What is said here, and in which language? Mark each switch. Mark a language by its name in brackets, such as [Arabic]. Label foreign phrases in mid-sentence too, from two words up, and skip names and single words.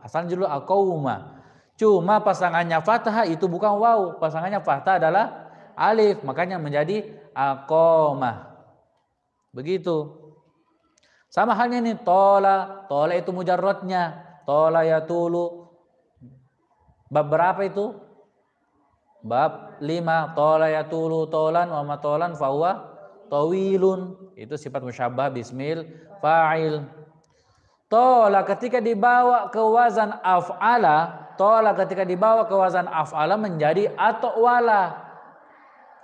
[Indonesian] Asalnya dulu aqaumah. Cuma pasangannya fathah itu bukan waw, pasangannya fathah adalah alif, makanya menjadi aqomah. Begitu. Sama halnya nih tola itu mujarradnya. [Arabic] طال يطول. [Indonesian] Bab berapa itu? Bab 5. [Arabic] طال يطول طولا ومطالا فهو طويل. [Indonesian] Itu sifat [Arabic] مشبهة باسم الفاعل. [Indonesian] Tola ketika dibawa ke wazan af'ala, menjadi atwala.